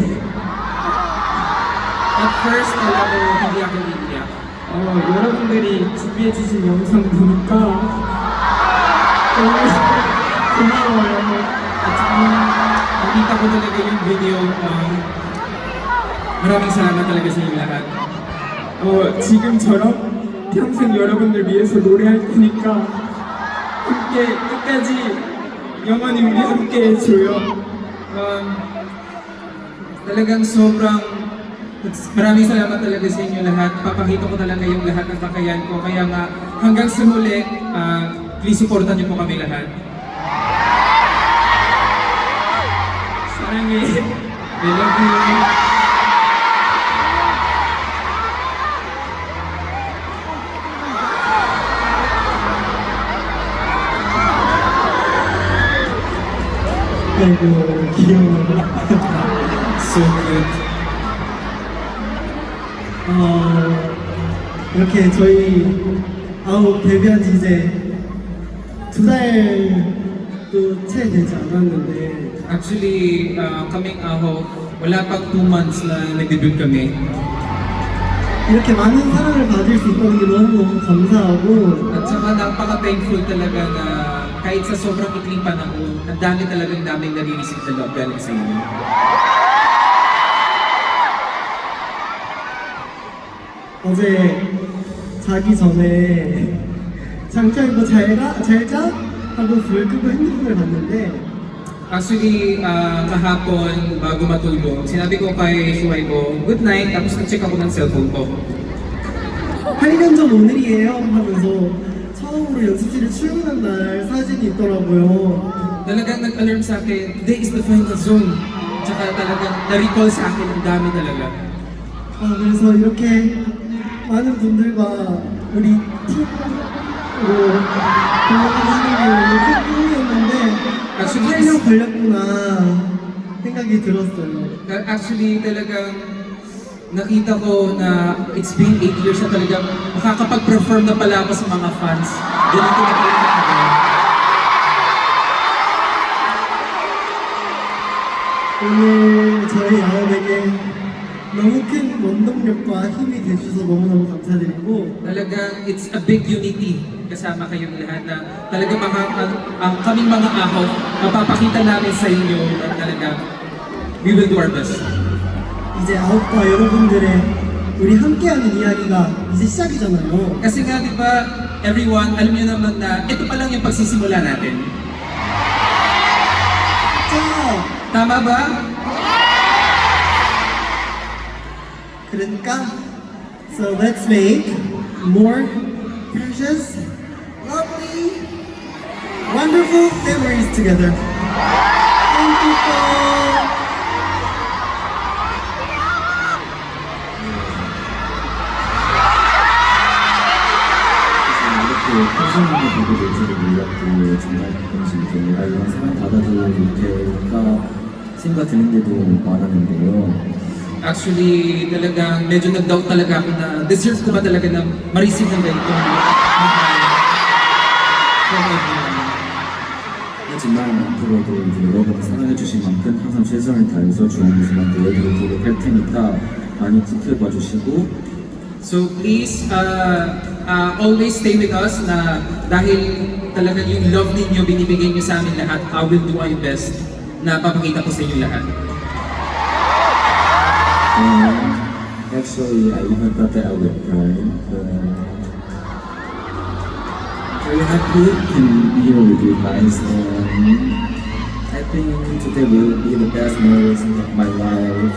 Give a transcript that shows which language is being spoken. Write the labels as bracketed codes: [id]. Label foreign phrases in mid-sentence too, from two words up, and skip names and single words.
[en] At first, [tl] alam ko, hindi ako iiyak. [ko] 여러분들이 준비해주신 영상 보니까 너무 고마워요. [tl] At nakita ko talaga yung video. Maraming salamat talaga sa inyo lahat. [ko] 지금처럼 평생 여러분들 위해서 노래할 테니까 함께 끝까지 영원히 우리 함께 해줘요. [tl] Talagang sobrang maraming salamat talaga sa inyo lahat. Papakita ko talaga yung lahat ng kakayahan ko. Kaya nga hanggang sa muli, please supportan niyo po kami lahat. [ko] 사랑해. [en] I love you. [ko] 아이고 귀여워. [en] So good. [ko] 이렇게 저희 아홉 데뷔한 지 이제 2달도 채 되지 않았는데 [tl] Actually, kaming aho, wala pang 2 months na nag-debut kami. [ko] 이렇게 많은 사랑을 받을 수 있다는 게 너무너무 감사하고 [tl] At saka napaka-thankful talaga na kahit sa sobrang ikling panahon, ang dami talagang daming nare-receive na love galing sa inyo. [ko] 어제 자기 전에 장차 입고 잘자 하고 불 끄고 핸드폰을 봤는데 [tl] Actually, kahapon, bago matulog, sinabi ko kay Shuai ko, [en] good night, [tl] tapos nag-check ako ng cellphone ko. [ko] 8년 전 오늘이에요 하면서 처음으로 연습실에 출근한 날 사진이 있더라고요. [tl] Talagang nag-alarm sa akin, [en] today is the final zone. [tl] Tsaka talagang na-recall sa akin, ang dami talaga. [ko] 그래서 이렇게 많은 분들과 우리 팀으로 공연하는 게 오늘 큰 꿈이었는데 8년 걸렸구나 생각이 들었어요. [tl] Actually, talagang nakita ko na [en] it's been 8 years [tl] na talagang makakapag-perform na pala ako sa mga fans. Ganito na talaga ako. [ko] 오늘 저희 아홉에게 너무 큰 원동력과 힘이 돼주셔서 너무너무 감사드리고 [tl] Talagang [en] it's a big unity [tl] kasama kayong lahat na talagang ang kaming mga ahok, mapapakita namin sa inyo na talaga [en] we will do our best. [ko] 이제 아홉과 여러분들의 우리 함께하는 이야기가 이제 시작이잖아요. [tl] Kasi nga, di ba, everyone, alam niyo naman na ito pa lang yung pagsisimula natin. [ko] 자, [tl] Tama ba? [en] 그러니까 so let's make more precious, lovely, wonderful memories together. Thank you all. [tl] Kasi [ko] 사진을 보고 노트를 몰랐고 정말 가끔씩 이제 내가 이런 사랑 받아도 이렇게가 생각 드는 때도 많았는데요. [tl] Actually, talagang medyo nag-doubt talaga ako na deserve ko ba talaga na ma-receive ng ganitong [en] from everyone. [ko] 하지만 앞으로도 이제 여러분이 사랑해주신 만큼 항상 최선을 다해서 좋은 모습만 보여드리도록 할 테니까 많이 지켜봐 주시고 [en] So please, always stay with us [tl] na dahil talagang yung love ninyo binibigay nyo sa amin lahat, [en] I will do my best [tl] na papakita ko sa inyo lahat. [en] Actually, I even thought that I would cry, but very happy to be here with you guys, and I think today will be the best moments of my life.